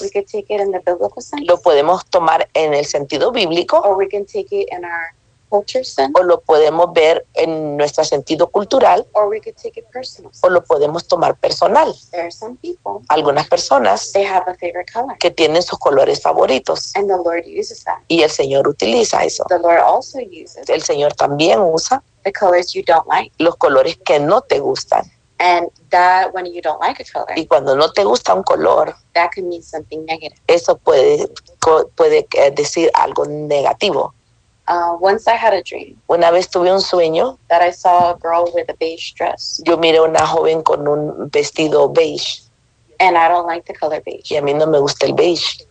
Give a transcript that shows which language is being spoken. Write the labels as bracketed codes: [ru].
[en] We can take it in the biblical sense. [es] Lo podemos tomar en el sentido bíblico. [en] Or we can take it in our culture sense. [es] O lo podemos ver en nuestro sentido cultural. [en] Or we can take it personal. [es] O lo podemos tomar personal. [en] There are some people. [es] Algunas personas. [en] They have a favorite color. [es] Que tienen sus colores favoritos. [en] And the Lord uses that. [es] Y el Señor utiliza eso. [en] The Lord also uses. [es] El Señor también usa. [en] The colors you don't like. [es] Los colores que no te gustan. [en] And that when you don't like a color. [es] Y cuando no te gusta un color. [en] That can mean something negative. [es] Eso puede decir algo negativo. [en] Once I had a dream. [es] Una vez tuve un sueño. [en] That I saw a girl with a beige dress. [es] Yo miré a una joven con un vestido beige. [en] And I don't like the color beige. [es] Y a mí no me gusta el beige.